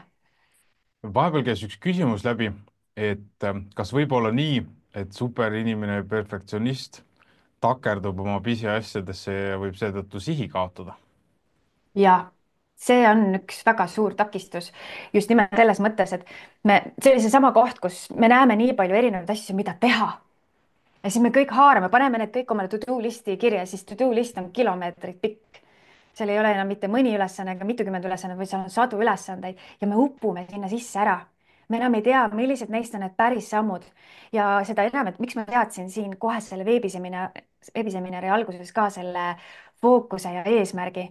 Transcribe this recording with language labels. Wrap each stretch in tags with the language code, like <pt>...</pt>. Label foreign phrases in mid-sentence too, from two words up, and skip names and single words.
<et>vahepeal käis üks küsimus läbi, et kas võib olla nii, et superinimene, perfektsionist takerdub oma pisiasjadesse ja võib seetõttu sihi kaotada? ja see on üks väga suur takistus just nimelt selles mõttes, et see oli seesama koht, kus me näeme nii palju erinevaid asju, mida teha. Ja siis me kõik haarame, paneme need kõik omale to-do listi kirja, siis</et> <en>to-do list</en> <et>on kilomeetreid pikk. seal ei ole enam mitte mõni ülesanne ega mitukümmend ülesannet, vaid seal on sadu ülesandeid ja me upume sinna sisse ära. me enam ei tea, millised neist on need päris sammud ja seda enam, et miks ma teadsin siin kohe selle veebiseminari alguses ka selle fookuse ja eesmärgi.</et>